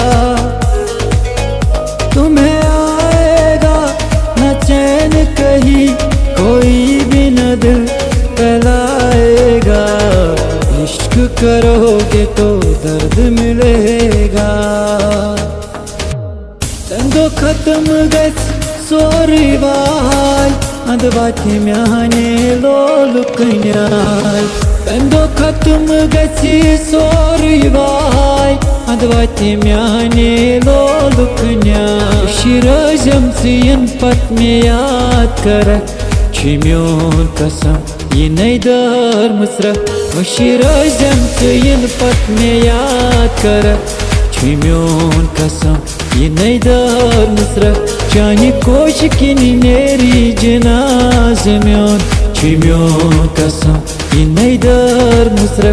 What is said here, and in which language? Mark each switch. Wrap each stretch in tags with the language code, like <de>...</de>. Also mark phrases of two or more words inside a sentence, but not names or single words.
<hi>तुम्हें आएगा न चैन कहीं, कोई भी न दिल बहलाएगा। इश्क करोगे तो दर्द मिलेगा।</hi> <ks>तंदो खत्म गच सोरी वाय अंधवाती म्याने लोल कन्याय। तंदो खत्म गच सोरी वाय अंधवाती म्याने लोल कन्याय। शिरजम सियन पत में याद कर छिम्योन कसम ये नैदर मुसरा। शिरजम सियन पत में याद कर छिम्योन कसम ये नैदर मुसरा। चानी कोश किनी मेरी जनाज म्योन छिम्योन कसम ये नैदर मुसरा।</ks>